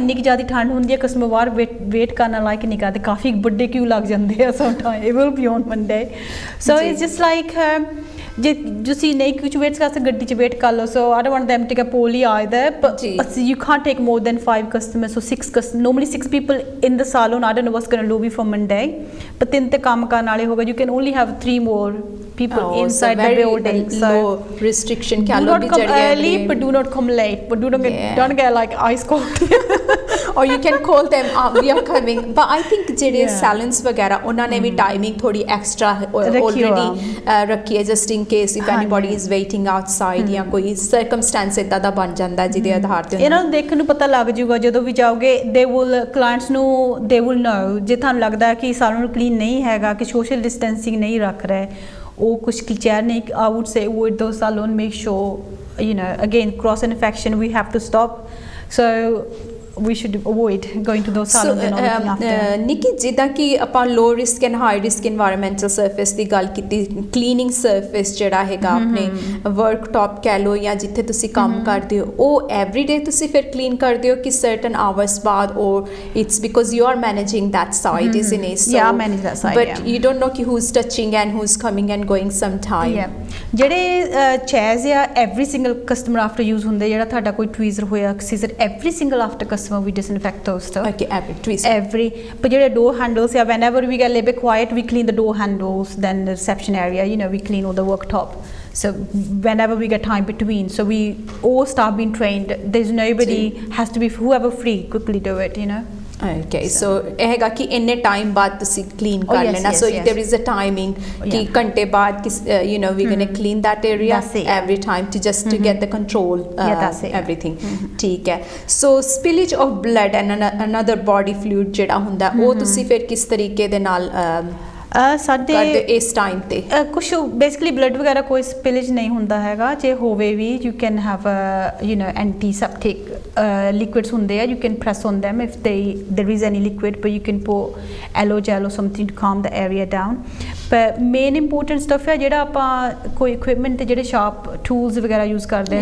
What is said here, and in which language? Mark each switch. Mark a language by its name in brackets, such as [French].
[Punjabi] ਇੰਨੀ ਕੁ ਜ਼ਿਆਦਾ ਠੰਡ ਹੁੰਦੀ ਹੈ ਕਸਟਮਰ ਬਾਹਰ ਵੇਟ ਕਰਨਾ ਲਾਈਕ ਨਹੀਂ ਕਰਦੇ ਕਾਫੀ ਵੱਡੇ ਕਿਊ ਲੱਗ ਜਾਂਦੇ ਆ [English] sometime it will be on Monday so it's just like [Punjabi] ਜੇ ਤੁਸੀਂ ਨਹੀਂ ਕੁਝ ਵੇਟ ਕਰ ਸਕਦੇ ਗੱਡੀ 'ਚ ਵੇਟ ਕਰ ਲਓ [English] so I don't want them to get poorly either but you can't take more than 5 customers so 6 customers normally 6 people in the salon I don't know what's going to lobby for Monday but [Punjabi] ਤਿੰਨ ਤੇ ਕੰਮ ਕਰਨ ਵਾਲੇ ਹੋਗਾ [English] you can only have 3 more people inside the building so low restriction do not come early but do not come late but don't get like ice cold or you can call them we are coming but I think ਜਿਹੜੇ salons ਵਗੈਰਾ ਉਹਨਾਂ ਨੇ ਵੀ timing ਥੋੜੀ extra already ਰੱਖੀ ਹੈ just in case if anybody is waiting outside [Punjabi] ਜਾਂ ਕੋਈ circumstance ਇਦਾਂ ਦਾ ਬਣ ਜਾਂਦਾ ਜਿਹਦੇ ਆਧਾਰ ਤੇ ਇਹਨਾਂ ਨੂੰ ਦੇਖਣ ਨੂੰ ਪਤਾ ਲੱਗ ਜਾਊਗਾ ਜਦੋਂ ਵੀ ਜਾਓਗੇ [English] they will clients ਨੂੰ they will know ਜੇ ਤੁਹਾਨੂੰ ਲੱਗਦਾ ਹੈ ਕਿ salon clean ਨਹੀਂ ਹੈਗਾ ਕਿ social distancing ਨਹੀਂ ਰੱਖ ਰਹੇ ਉਹ ਕੁਝ clear ਨਹੀਂ I would say avoid those salon make sure you know again cross infection we have to stop so we should avoid going to those salons and all looking after [Punjabi] ਨਿੱਕੀ ਜਿੱਦਾਂ ਕਿ ਆਪਾਂ low risk and high risk environmental surface ਦੀ ਗੱਲ ਕੀਤੀ cleaning surface ਜਿਹੜਾ ਹੈਗਾ ਆਪਣੇ worktop ਕਹਿ ਲਓ ਜਾਂ ਜਿੱਥੇ ਤੁਸੀਂ ਕੰਮ ਕਰਦੇ ਹੋ ਉਹ everyday ਤੁਸੀਂ ਫਿਰ clean ਕਰਦੇ ਹੋ ਕਿ certain hours ਬਾਅਦ [English] or it's because you are managing that side isn't it so yeah I manage that side but you don't know ਕਿ who's touching and who's coming and going sometime ਜਿਹੜੇ chairs ਆ every single customer after use ਹੁੰਦੇ ਜਿਹੜਾ ਤੁਹਾਡਾ ਕੋਈ tweezer ਹੋਇਆ scissor every single after customer we disinfect those stuff okay every but ਜਿਹੜੇ door handles yeah whenever we get a little bit quiet we clean the door handles then the reception area you know we clean all the worktop so whenever we get time between so we all start being trained there's nobody has to be whoever free quickly do it you know okay so [Punjabi] ਇਹ ਹੈਗਾ ਕਿ ਇੰਨੇ time ਬਾਅਦ ਤੁਸੀਂ clean ਕਰ ਲੈਣਾ [English] so there is a timing ਕਿ ਘੰਟੇ ਬਾਅਦ you know we're going to clean that area every time to just to get the control everything ਠੀਕ ਹੈ so spillage of blood and another body fluid ਜਿਹੜਾ ਹੁੰਦਾ ਉਹ ਤੁਸੀਂ ਫਿਰ ਕਿਸ ਤਰੀਕੇ ਦੇ ਨਾਲ [Punjabi] ਸਾਡੇ ਇਸ ਟਾਈਮ ਤੇ ਕੁਝ ਬੇਸਿਕਲੀ ਬਲੱਡ ਵਗੈਰਾ ਕੋਈ ਸਪਿਲੇਜ ਨਹੀਂ ਹੁੰਦਾ ਹੈਗਾ ਜੇ ਹੋਵੇ ਵੀ [English] you can have you know antiseptic liquids ਹੁੰਦੇ ਆ you can press on them if there is any liquid but you can pour aloe gel or something to calm the area down but main important stuff ਹੈ [Punjabi] ਜਿਹੜਾ ਆਪਾਂ ਕੋਈ equipment ਤੇ ਜਿਹੜੇ sharp tools ਵਗੈਰਾ use ਕਰਦੇ ਆ